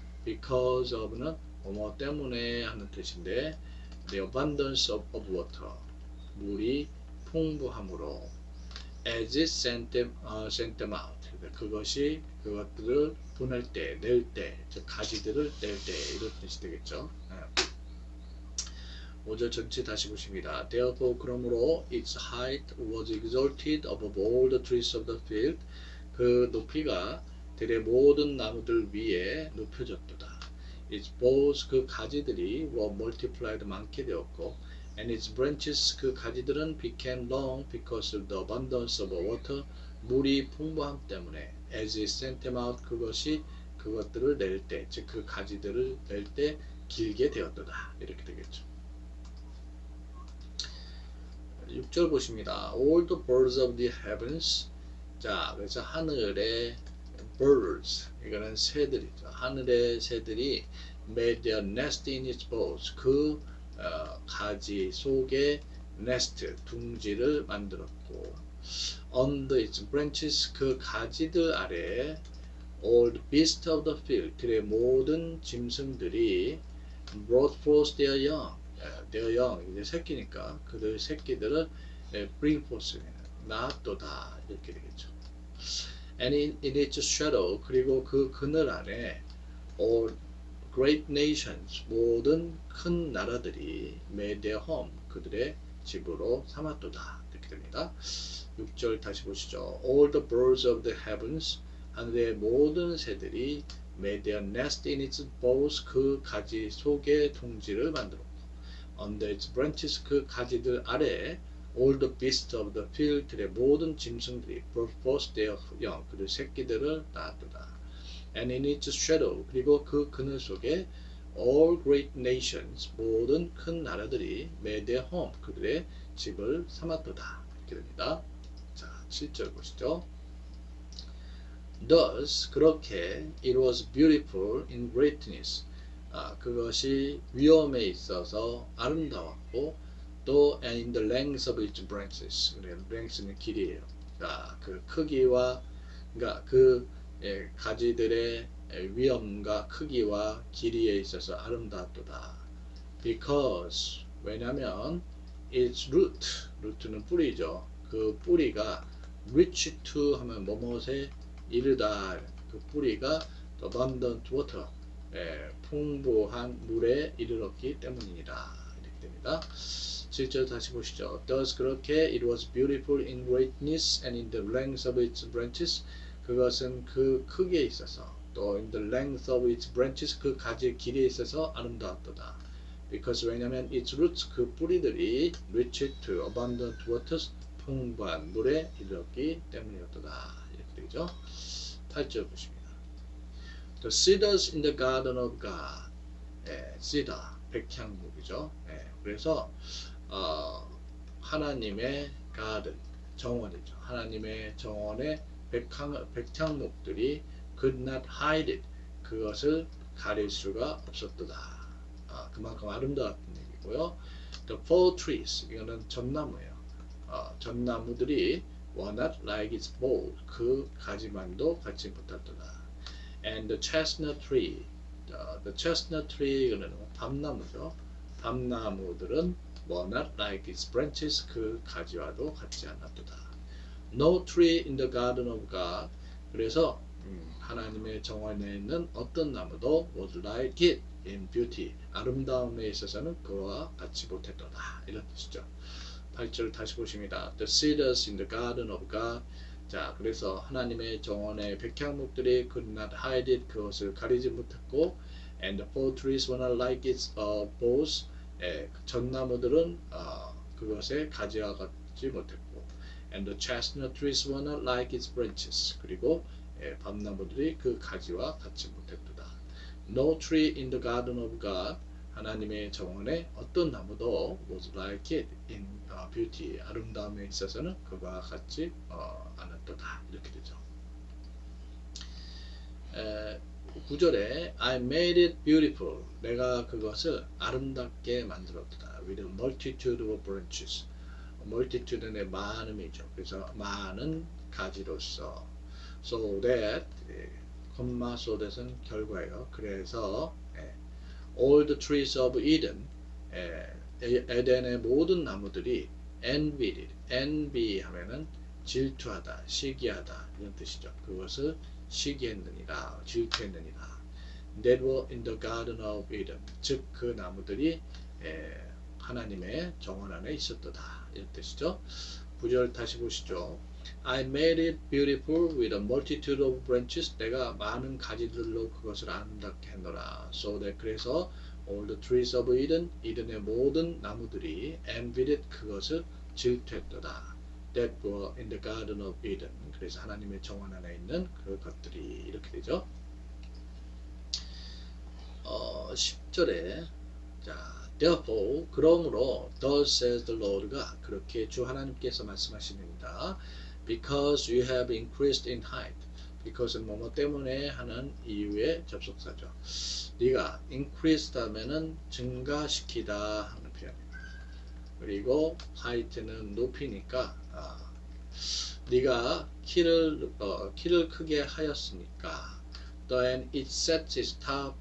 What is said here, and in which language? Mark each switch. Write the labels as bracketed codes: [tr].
[en] Because of [ko] 는 뭐뭐 때문에 하는 뜻인데, [en] the abundance of water, [ko] 물이 풍부함으로, [en] as it sent them out, [ko] 그것이 그것들을 보낼 때, 낼 때, 즉 가지들을 낼 때, 이런 뜻이 되겠죠. 5절 전체 다시 보십니다. [en] Therefore, [ko] 그러므로 [en] its height was exalted above all the trees of the field. [ko] 그 높이가 들의 모든 나무들 위에 높여졌도다. [en] Its boughs, [ko] 그 가지들이 [en] were multiplied, [ko] 많게 되었고, [en] and its branches, [ko] 그 가지들은 [en] became long because of the abundance of water, [ko] 물이 풍부함 때문에, [en] as it sent them out, [ko] 그것이 그것들을 낼 때, 즉 그 가지들을 낼 때 길게 되었도다. 이렇게 되겠죠. 6절 보십니다. [en] All the birds of the heavens. [ko] 자, 그래서 하늘의 birds, 이거는 새들이죠. 하늘의 새들이 [en] made their nest in its boughs. [ko] 그 가지 속에 [en] nest, [ko] 둥지를 만들었고, [en] under its branches, [ko] 그 가지들 아래 [en] all the beasts of the field, [ko] 들의 모든 짐승들이 [en] brought forth their young. their young, [ko] 이제 새끼니까 그들 새끼들을 [en] bring forth, [ko] 낳았도다, 이렇게 되겠죠. [en] And in its shadow, [ko] 그리고 그 그늘 안에 [en] all great nations, [ko] 모든 큰 나라들이 [en] made their home, [ko] 그들의 집으로 삼았도다, 이렇게 됩니다. 6절 다시 보시죠. [en] All the birds of the heavens, [ko] 하늘의 모든 새들이 [en] made their nest in its boughs, [ko] 그 가지 속에 둥지를 만들었고, [en] under its branches, [ko] 그 가지들 아래 [en] all the beasts of the field, [ko] 들의 모든 짐승들이 [en] brought forth their young, [ko] 그들 새끼들을 낳았도다. [en] And in its shadow, [ko] 그리고 그 그늘 속에 [en] all great nations, [ko] 모든 큰 나라들이 [en] made their home, [ko] 그들의 집을 삼았도다. 이렇게 됩니다. 자, 7절 보시죠. [en] Thus, [ko] 그렇게 [en] it was beautiful in greatness, [ko] 그것이 위엄에 있어서 아름다웠고, 또 [en] and in the length of its branches, length는 길이에요. [ko] 자, 그 크기와, 그러니까 그 가지들의 위엄과 크기와 길이에 있어서 아름다웠도다. [en] Because, [ko] 왜냐면 [en] its root는 [ko] 뿌리죠. 그 뿌리가 [en] reach to [ko] 하면 뭐뭇에 이르다, 그 뿌리가 [en] abundant water, [ko] 풍부한 물에 이르렀기 때문이니라, 이렇게 됩니다. 7절 다시 보시죠. [en] Thus, 그렇게 it was beautiful in greatness and in the length of its branches, [ko] 그것은 그 크기에 있어서, 또 [en] in the length of its branches, [ko] 그 가지의 길이에 있어서 아름다웠도다. [en] Because, [ko] 왜냐면 [en] its roots, [ko] 그 뿌리들이 [en] reached to abundant waters, [ko] 풍부한 물에 이르렀기 때문이었도다. 이렇게 되죠. 8절 보십니다. [en] The cedars in the garden of God. [ko] cedar, 백향목이죠. 그래서 하나님의 garden, 정원이죠. 하나님의 정원의 백향목들이 [en] could not hide it, [ko] 그것을 가릴 수가 없었도다. 그만큼 아름다웠던 얘기고요. [en] The fall trees, [ko] 이거는 전나무예요. [en] 전나무들이 were not like its bough, [ko] 그 가지만도 같이 못했도다. [en] And the chestnut tree, the chestnut tree, [ko] 이거는 밤나무죠. [en] 밤나무들은 were not like its branches, [ko] 그 가지와도 같지 않았도다. [en] No tree in the garden of God, [ko] 그래서 하나님의 정원에 있는 어떤 나무도 [en] was like it, in beauty. [ko] 아름다움에 있어서는 그와 같이 못했도다. 이런 뜻이죠. 8절 다시 보십니다. [en] The cedars in the garden of God. [ko] 자, 그래서 하나님의 정원의 백향목들이 [en] could not hide it. [ko] 그것을 가리지 못했고, [en] and the fir trees were not like its boughs. [ko] 그 전나무들은 그것의 가지와 같지 못했고, [en] and the chestnut trees were not like its branches. [ko] 그리고 밤나무들이 그 가지와 같이 못했도다. [en] No tree in the garden of God. [ko] 하나님의 정원에 어떤 나무도 [en] was like it in beauty. [ko] 아름다움에 있어서는 그와 같지 않았도다. 이렇게 되죠. [en] 9절에 I made it beautiful. [ko] 내가 그것을 아름답게 만들었다. [en] With a multitude of branches. [ko] multitude는 많음이죠. 그래서 많은 가지로서. [en] So that, so that은 [ko] 결과예요. 그래서 [en] all the trees of Eden, [ko] 에덴의 모든 나무들이 [en] envied it. [ko] envy 하면은 질투하다, 시기하다 이런 뜻이죠. 그것을 시기했느니라, 질투했느니라. [en] That were in the garden of Eden. [ko] 즉 그 나무들이 하나님의 정원 안에 있었도다 이런 뜻이죠. 9절 다시 보시죠. [en] I made it beautiful with a multitude of branches. [ko] 내가 많은 가지들로 그것을 아름답게 했노라. [en] So that [ko] 그래서 [en] all the trees of Eden, [ko] 이든의 모든 나무들이 [en] envied it. [ko] 그것을 질투했도다. [en] That were in the garden of Eden. [ko] 그래서 하나님의 정원 안에 있는 그 것들이 이렇게 되죠. 10절에 자. [en] Therefore, [ko] 그러므로 [en] thus says the Lord [ko] 가 그렇게 주 하나님께서 말씀하십니다. [en] Because you have increased in height. [ko] Because 뭐뭐 때문에 하는 이유의 접속사죠. 네가 increased 하면은 증가시키다 하는 표현입니다. 그리고 height는 높이니까 네가 키를 크게 하였으니까 [en] then it sets its top.